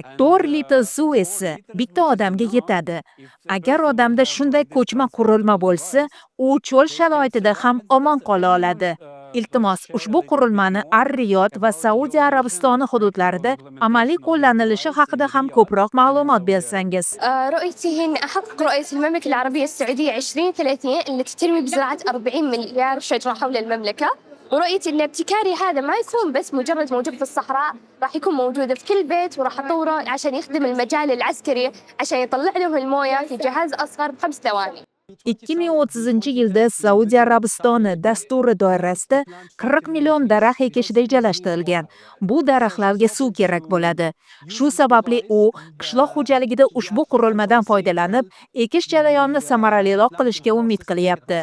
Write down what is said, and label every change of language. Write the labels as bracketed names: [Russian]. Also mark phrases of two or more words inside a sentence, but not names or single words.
[Uzbek] 4 litr suv esa bitta odamga yetadi. Agar odamda shunday ko'chma qurilma bo'lsa, u cho'l sharoitida ham omon qola oladi. Iltimos, ushbu qurilmani Ar-Riyod va Saudiya Arabistoni hududlarida amaliy qo'llanilishi haqida ham ko'proq ma'lumot bersangiz. [Arabic] رؤيتي هي إن أحقق رؤية المملكة العربية السعودية 2030 التي تنمي بزراعة 40 مليار شجرة حول المملكة، ورؤية إن ابتكاري هذا ما يكون بس مجرد موجود في الصحراء، راح يكون موجود في كل بيت، وراح أطوره عشان يخدم المجال العسكري عشان يطلع لهم الموية في جهاز أصغر ب5 ثواني. [Uzbek] 2030-yilda Saudiya Arabistoni dasturi doirasida 40 million daraxt ekish rejalashtirilgan. Bu daraxtlarga suv kerak bo'ladi. Shu sababli u qishloq xo'jaligida ushbu qurilmadan foydalanib, ekish jarayonini samaraliroq qilishga umid qilyapti.